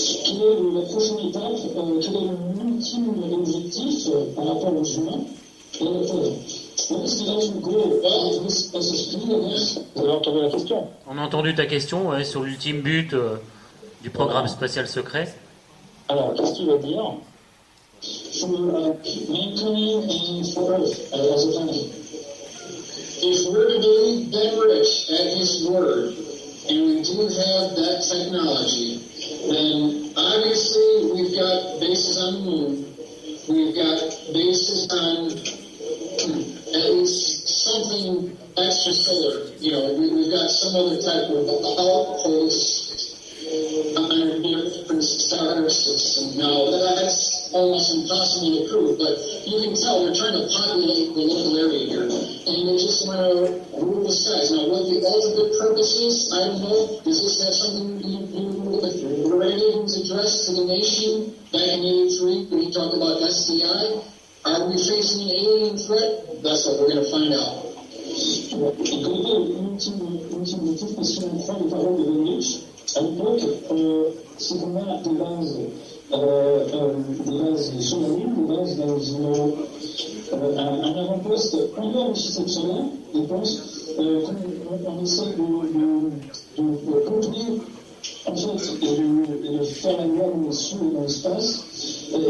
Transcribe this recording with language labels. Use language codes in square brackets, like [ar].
[fr] Quelle est la prochaine étape? Quel est l'ultime objectif par rapport aux humains? Et vous avez entendu la question? On a entendu ta question, ouais, sur l'ultime but du programme spatial secret. Alors, qu'est-ce qu'il va dire? [en] For mankind and for Earth as a planet. If we're to believe Ben Rich at his word, and we do have that technology, then obviously we've got bases on the moon, we've got bases on at least something extrasolar. You know, we've got some other type of outpost on different star system. Now, that's almost impossible to prove, but you can tell they're trying to populate the local area here, and they just want to rule the skies. Now, what the ultimate purpose is, I don't know. Does this have something to do with Reagan's address to the nation back in '83 when he talked about SDI? Are we facing an alien threat? That's what we're going to find out. [fr] L'ultime motif, parce qu'on croit les paroles de Ben Rich, à l'époque, c'est qu'on a des bases sur la Lune, des bases dans un avant-poste en dehors du système solaire, et pense qu'on essaie de contenir en fait, et de faire la loi dans l'espace,